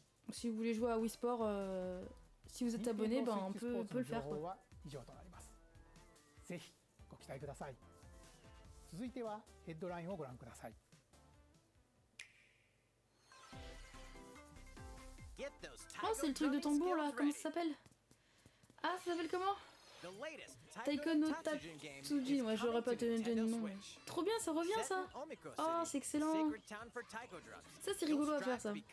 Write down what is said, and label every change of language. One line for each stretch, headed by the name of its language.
French: Si vous voulez jouer à Wii Sport, si vous êtes abonné, ben on peut le faire, quoi.
Japanese: ぜひご期待ください。続いてはヘッドラインをご覧ください。
French: Oh, c'est le truc de tambour là, comment ça s'appelle? Ah, ça s'appelle comment? Taiko no Tatsujin, ouais, j'aurais pas donné le nom. Trop bien, ça revient ça. Oh, c'est excellent. Ça, c'est rigolo à faire ça.